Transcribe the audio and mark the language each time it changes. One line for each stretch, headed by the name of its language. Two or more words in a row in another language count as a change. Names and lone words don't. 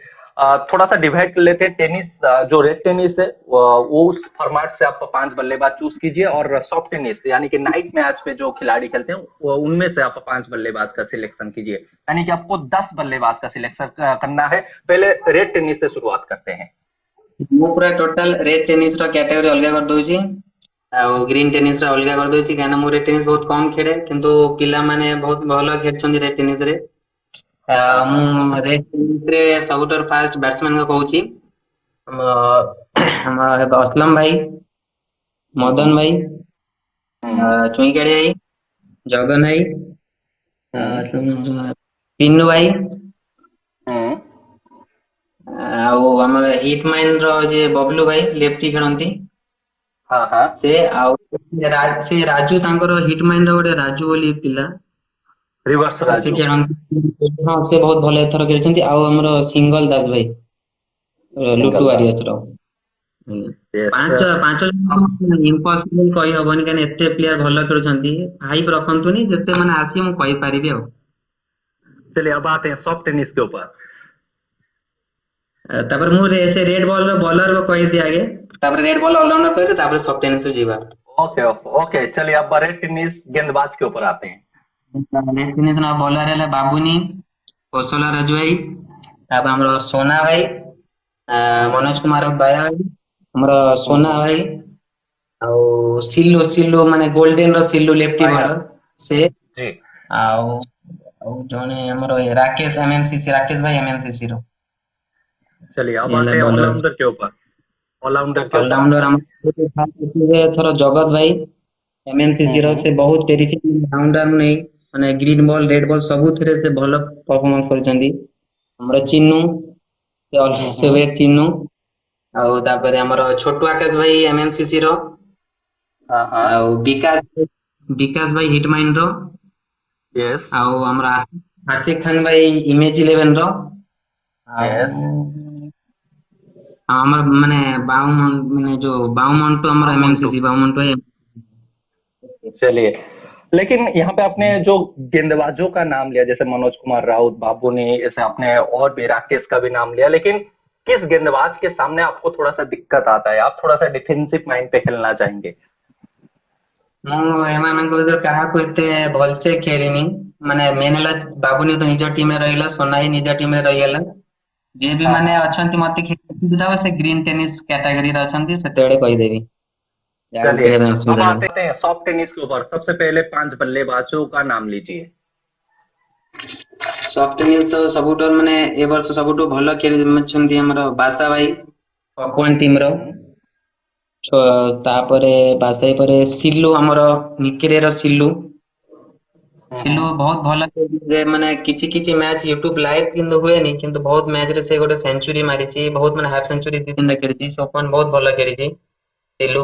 Hindi: थोड़ा सा डिवाइड कर लेते हैं। टेनिस, जो
English: red tennis
Hindi: है, वो उस फॉर्मेट से आप 5 बल्लेबाज चूज कीजिए, और
English: soft tennis
Hindi: यानी कि
English: night match
Hindi: पे जो खिलाड़ी खेलते हैं, उनमें से आप 5 बल्लेबाज का सिलेक्शन कीजिए। यानी कि आपको 10 बल्लेबाज का सिलेक्शन करना है। पहले
English: red tennis
Hindi: से शुरुआत करते हैं।
Odia: ମୁଁ ପୁରା
English: total red tennis
Odia: ର କ୍ୟାଟେଗୋରୀ ଅଲଗା କରିଦଉଛି ଆଉ
English: green tennis
Odia: ର ଅଲଗା କରିଦଉଛି କାହିଁକିନା ମୁଁ
English: red tennis
Odia: ବହୁତ କମ ଖେଳେ କିନ୍ତୁ ପିଲାମାନେ ବହୁତ ଭଲ ଖେଳୁଛନ୍ତି
English: red tennis
Odia: ରେ।
Hindi: हाँ हाँ।
Odia: ମୁଁ
English: red tennis
Odia: ରେ ସବୁଠାରୁ
English: fast batsman
Odia: କହୁଛି ଆମର असलम भाई मदन भाई हम्म ଚୁଇଁକାଳି ଭାଇ ଜଗନ ଭାଇ हम्म ପିନୁ ଭାଇ हम्म। ଆଉ ଆମର ହିଟ ମାଇଣ୍ଡ ର ଯେ ବବଲୁ ଭାଇ ଲେଫ୍ଟି ଖେଳନ୍ତି
Hindi: हाँ हाँ।
Odia: ସେ ଆଉ ସେ ରାଜୁ ତାଙ୍କର ହିଟ ମାଇଣ୍ଡ ର ଗୋଟେ ରାଜୁ ବୋଲି ପିଲା
Hindi: रिवर्स
Odia: ସେ
Hindi: राजू।
Odia: ଖେଳନ୍ତି ହଁ ସେ ବହୁତ ଭଲ ଏଥର ଖେଳିଛନ୍ତି ଆଉ ଆମର ସିଙ୍ଗଲ ଦାସ ଭାଇ ଲୁଟୁ
Hindi: सिंगल दास।
Odia: ୱାରିୟର୍ସ ର ଆଜ୍ଞା।
English: यस।
Odia: ପାଞ୍ଚ
Hindi: अब
Odia: ଜଣ ଇମ୍ପସିବଲ କହିହବନି କାହିଁକି ଏତେ ପ୍ଲେୟାର ଭଲ ଖେଳୁଛନ୍ତି ହାଇପ ରଖନ୍ତୁନି ଯେତେ ମାନେ ଆସିବେ ମୁଁ କହିପାରିବି ଆଉ।
Hindi: चलिए, अब आते हैं
English: soft tennis
Hindi: के ऊपर।
Odia: ତାପରେ ମୁଁ ସେ
English: red ball bowler
Odia: को କହିଦିଏ ଆଗେ ତାପରେ
English: red ball allrounder
Odia: କହିଦିଏ तापर
English: soft tennis
Odia: କୁ ଯିବା।
English: OK OK OK,
Hindi: चलिए अब
English: red tennis
Hindi: गेंदबाज के ऊपर आते हैं।
English: red tennis
Odia: ର ବଲର ହେଲା ବାବୁନି କୌଶଲ ରାଜୁ ଭାଇ ତାପରେ ଆମର ସୋନା ଭାଇ ମନୋଜ କୁମାର ବାୟା ଭାଇ ଆମର ସୋନା हम्म। ଭାଇ ଆଉ ସିଲୁ ସିଲୁ ମାନେ ଗୋଲ୍ଡେନ ର ସିଲୁ ଲେଫ୍ଟି
Hindi: बाया।
Odia: ବଲର ସେ
Hindi: जी।
Odia: ଆଉ ଆଉ ଜଣେ ଆମର ରାକେଶ ଏମଏମସିସି ରାକେଶ ଭାଇ ଏମଏମସିସି ର
Hindi: चलिए, अब
Odia: ये ହେଲା
Hindi: आते हैं
Odia: ବଲର।
Hindi: ऑलराउंडर के ऊपर। ऑलराउंडर के ऊपर आते
Odia: ଅଲରାଉଣ୍ଡର
Hindi: हैं।
Odia: ଆମର ଏଥର ଜଗତ ଭାଇ ଏମଏମସିସି ର ସେ ବହୁତ ଟେରିଟୋରି ରାଉଣ୍ଡର ନେଇ ମାନେ
English: green ball red ball
Odia: ସବୁଥିରେ ସେ ଭଲ ପରଫରମାନ୍ସ କରିଛନ୍ତି। ଆମର ଚିନୁ ସେ हम्म। ଚିନୁ ଆଉ ତାପରେ ଆମର ଛୋଟୁ ଆକାଶ ଭାଇ ଏମଏମସିସି ର
Hindi: हाँ हाँ।
Odia: ଆଉ ବିକାଶ ଭାଇ ହିଟ ମାଇଣ୍ଡ ର
English: यस
Odia: ଆଉ ଆମର ଆଶିକ ଖାନ ଭାଇ ଇମେଜ 11 ର ଆଉ
English: यस।
Odia: ଆମର ମାନେ ମାନେ ଯୋଉ ବାଉमंटू ଆମର
Hindi: बाउमंटू। एमएमसीसी बाउमंटू है। चलिए, लेकिन यहाँ पे आपने जो गेंदबाजों का नाम लिया, जैसे मनोज कुमार राउत, बाबू ने, ऐसे आपने और भी राकेश का भी नाम लिया, लेकिन किस गेंदबाज के सामने आपको थोड़ा सा दिक्कत आता है, आप थोड़ा सा
English: defensive mind
Hindi: पे खेलना चाहेंगे?
Odia: ମୁଁ ଏମାନଙ୍କ ଭିତରୁ କାହାକୁ ଏତେ ଭଲସେ ଖେଳିନି, ମାନେ ମେନ୍ ହେଲା ବାବୁନି ତ ନିଜ ଟିମରେ ରହିଲା, ସୋନାହି ନିଜ ଟିମରେ ରହିଗଲା। ଯିଏ ବି
Hindi: हाँ
Odia: ମାନେ
Hindi: हाँ।
Odia: ଅଛନ୍ତି ମତେ ଖେଳିବାକୁ ସେ
English: green tennis
Odia: କ୍ୟାଟାଗୋରୀରେ ଅଛନ୍ତି, सेतेबेले କହିଦେବି ଯାହାକୁ
Hindi: चलिए,
Odia: ଖେଳିବା ପାଇଁ ଅସୁବିଧା
Hindi: अब
Odia: ନାହିଁ।
Hindi: आते हैं
English: soft tennis
Hindi: के ऊपर। सबसे पहले 5 बल्लेबाजों का नाम लीजिए।
English: soft tennis
Odia: ତ ସବୁଠୁ ମାନେ ଏ ବର୍ଷ ସବୁଠୁ ଭଲ ଖେଳିଛନ୍ତି ଆମର ବାସା ଭାଇ ପପୱାନ ଟିମ ର। हम्म ତାପରେ ବାସାଇ ପରେ ସିଲୁ ଆମର ନିକିରେର ସିଲୁ। ସିଲୁ हम्म ବହୁତ ଭଲ ଖେଳିଛି, ମାନେ କିଛି କିଛି ମ୍ୟାଚ୍
English: YouTube live
Odia: କିନ୍ତୁ ହୁଏନି, କିନ୍ତୁ ବହୁତ ମ୍ୟାଚ୍ ରେ ସେ ଗୋଟେ ସେଞ୍ଚୁରୀ ମାରିଛି, ବହୁତ ମାନେ
English: half century
Odia: 2-3ଟା ଖେଳିଛି, ସେ ଓପନ ବହୁତ ଭଲ ଖେଳିଛି ସିଲୁ।